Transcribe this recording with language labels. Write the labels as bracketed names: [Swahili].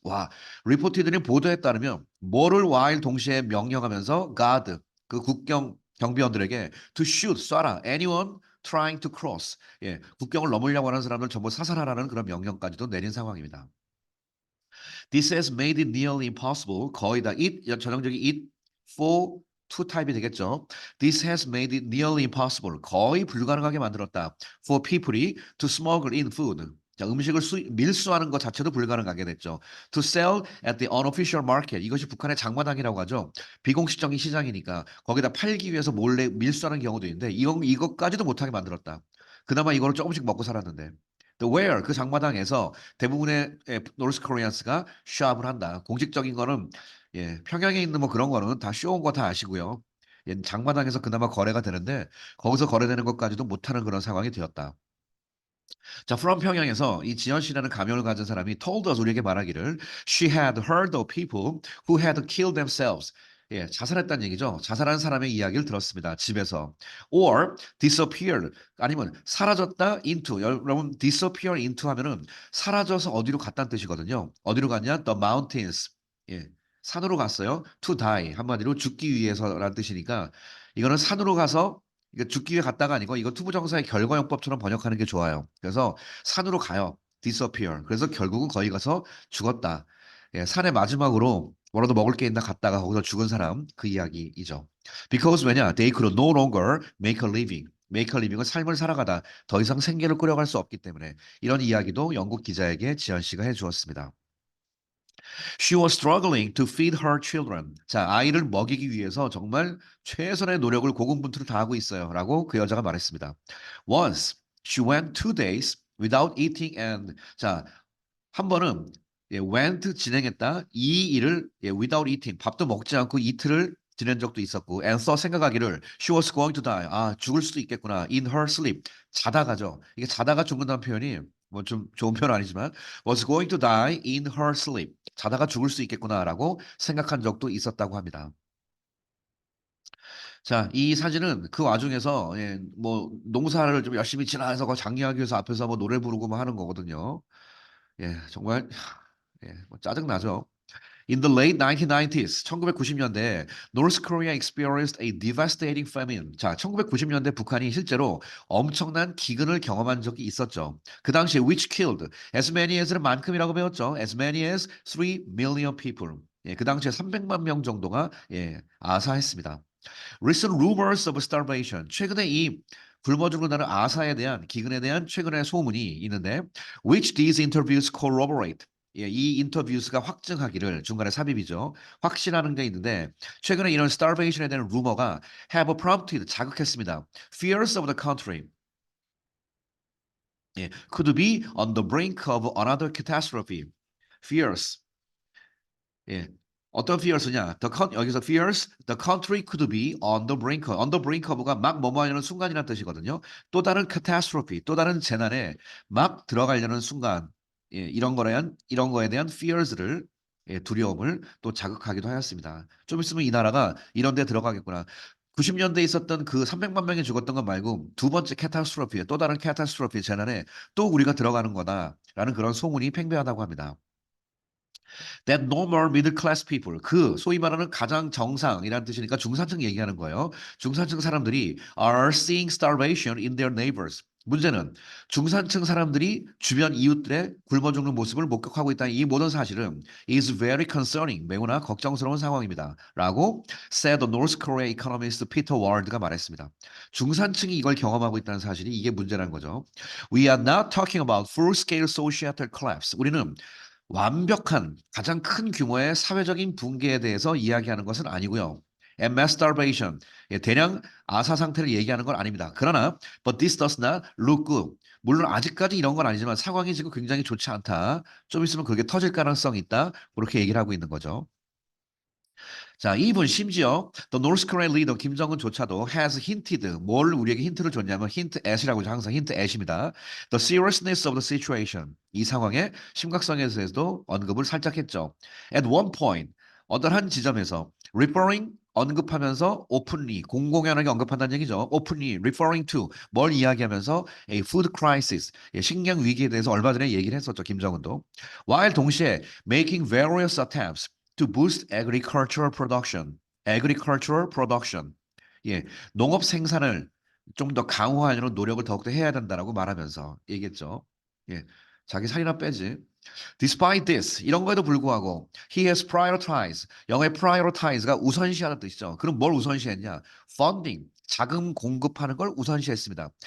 [Korean] 와, [English] reportedly [Korean] 보도에 따르면 뭐를 while 동시에 명령하면서 guard 그 국경 경비원들에게 [English] to shoot [Korean] 쏴라 [English] anyone trying to cross. [Korean] 예, 국경을 넘으려고 하는 사람들 전부 사살하라는 그런 명령까지도 내린 상황입니다. [English] This has made it nearly impossible. [Korean] 거의 다 it 전형적인 it for to 타입이 되겠죠. [English] This has made it nearly impossible. [Korean] 거의 불가능하게 만들었다. [English] For people이 to smuggle in food. [Korean] 자, 음식을 밀수하는 것 자체도 불가능하게 됐죠. To sell at the unofficial market. 이것이 북한의 장마당이라고 하죠. 비공식적인 시장이니까 거기다 팔기 위해서 몰래 밀수하는 경우도 있는데 이것까지도 못하게 만들었다. 그나마 이거를 조금씩 먹고 살았는데. [English] The where [Korean] 그 장마당에서 대부분의 노스 코리안스가 샵을 한다. 공식적인 거는 예, 평양에 있는 뭐 그런 거는 다 쇼온 거 다 아시고요. 예, 장마당에서 그나마 거래가 되는데 거기서 거래되는 것까지도 못하는 그런 상황이 되었다. [English] 자, from [Korean] 평양에서 이 지연 씨라는 가명을 가진 사람이 [English] told us [Korean] 우리에게 말하기를 [English] she had heard of people who had killed themselves. [Korean] 예, 자살했다는 얘기죠. 자살한 사람의 이야기를 들었습니다. 집에서. [English] or disappeared [Korean] 아니면 사라졌다 into 여러분 [English] disappear into [Korean] 하면은 사라져서 어디로 갔다는 뜻이거든요. 어디로 갔냐? [English] The mountains. [Korean] 예. 산으로 갔어요. [English] to die. [Korean] 한마디로 죽기 위해서라는 뜻이니까 이거는 산으로 가서 이거 죽기 위해 갔다가 아니고 이거 투부정사의 결과용법처럼 번역하는 게 좋아요. 그래서 산으로 가요. disappear. 그래서 결국은 거기 가서 죽었다. 예, 산의 마지막으로 뭐라도 먹을 게 있나 갔다가 거기서 죽은 사람 그 이야기이죠. [English] Because [Korean] 왜냐? [English] They could no longer make a living. make a living [Korean] 은 삶을 살아가다 더 이상 생계를 꾸려갈 수 없기 때문에 이런 이야기도 영국 기자에게 지연 씨가 해주었습니다. [English] She was struggling to feed her children. [Korean] 자, 아이를 먹이기 위해서 정말 최선의 노력을 고군분투를 다하고 있어요. 라고 그 여자가 말했습니다. [English] Once she went 2 days without eating and [Korean] 자, 한 번은 [English] went [Korean] 진행했다. 이 일을 [English] without eating [Korean] 밥도 먹지 않고 이틀을 지낸 적도 있었고 [English] and thought [Korean] 생각하기를 [English] she was going to die. [Korean] 아, 죽을 수도 있겠구나. [English] in her sleep. [Korean] 자다가죠. 이게 자다가 죽는다는 표현이 뭐 좀 좋은 표현 아니지만 [English] was going to die in her sleep. [Korean] 자다가 죽을 수 있겠구나라고 생각한 적도 있었다고 합니다. 자, 이 사진은 그 와중에서 뭐 농사를 좀 열심히 지나서 장려하기 위해서 앞에서 뭐 노래 부르고 뭐 하는 거거든요. 정말 뭐 짜증나죠. [English] In the late 1990s, 1990년대, North Korea experienced a devastating famine. [Korean] 자, 1990년대 북한이 실제로 엄청난 기근을 경험한 적이 있었죠. 그 당시에 [English] which killed as many as [Korean] 는 만큼이라고 배웠죠. [English] As many as 3 million people. [Korean] 그 당시에 300만 명 정도가 아사했습니다. [English] Recent rumors of starvation. [Korean] 최근에 이 굶어 죽는다는 아사에 대한 기근에 대한 최근의 소문이 있는데 [English] which these interviews corroborate. [Korean] 이 인터뷰스가 확증하기를 중간에 삽입이죠. 확신하는 게 있는데 최근에 이런 starvation에 대한 루머가 [English] have prompted [Korean] 자극했습니다. [English] Fears of the country. Could be on the brink of another catastrophe. Fears. 예. [Korean] 어떤 fears냐? 여기서 fears, [English] the country could be on the brink of [Korean] 가 막 뭐뭐 하려는 순간이라는 뜻이거든요. 또 다른 catastrophe, 또 다른 재난에 막 들어가려는 순간, 이런 거에 대한 fears를 두려움을 또 자극하기도 하였습니다. 좀 있으면 이 나라가 이런 데 들어가겠구나. 90년대에 있었던 그 300만 명이 죽었던 것 말고 두 번째 캐타스트로피, 또 다른 캐타스트로피 재난에 또 우리가 들어가는 거다라는 그런 소문이 팽배하다고 합니다. [English] That normal middle class people [Korean] 그 소위 말하는 가장 정상이라는 뜻이니까 중산층 얘기하는 거예요. 중산층 사람들이 [English] are seeing starvation in their neighbors. [Korean] 문제는 중산층 사람들이 주변 이웃들의 굶어 죽는 모습을 목격하고 있다는 이 모든 사실은 [English] is very concerning [Korean] 매우나 걱정스러운 상황입니다. [English] 라고 said the North Korea economist Peter Ward가 [Korean] 말했습니다. 중산층이 이걸 경험하고 있다는 사실이 이게 문제라는 거죠. [English] We are not talking about full-scale societal collapse. [Korean] 우리는 완벽한 가장 큰 규모의 사회적인 붕괴에 대해서 이야기하는 것은 아니고요. [English] And mass starvation, [Korean] 대량 아사 상태를 얘기하는 건 아닙니다. 그러나 [English] but this does not look good. [Korean] 물론 아직까지 이런 건 아니지만 상황이 지금 굉장히 좋지 않다. 좀 있으면 그게 터질 가능성이 있다. 그렇게 얘기를 하고 있는 거죠. 자, 이분 심지어 [English] The North Korean leader [Korean] 김정은조차도 has hinted 뭘 우리에게 힌트를 줬냐면 hint at이라고 하죠. 항상 hint at입니다. [English] The seriousness of the situation [Korean] 이 상황의 심각성에 대해서도 언급을 살짝 했죠. [English] At one point [Korean] 어떤 한 지점에서 referring 언급하면서 openly 공공연하게 언급한다는 얘기죠. [English] openly referring to [Korean] 뭘 이야기하면서 [English] a food crisis [Korean] 식량 위기에 대해서 얼마 전에 얘기를 했었죠. 김정은도. [English] while [Korean] 동시에 [English] making various attempts to boost agricultural production. agricultural production. [Korean] 예, 농업 생산을 좀 더 강화하려는 노력을 더욱더 해야 된다라고 말하면서 얘기했죠. 예, 자기 살이나 빼지. [English] Despite this, [Korean] 이런 거에도 불구하고 [English] he has prioritized. [Korean] 영어의 prioritize가 우선시하는 뜻이죠. 그럼 뭘 우선시했냐? funding, 자금 공급하는 걸 우선시했습니다.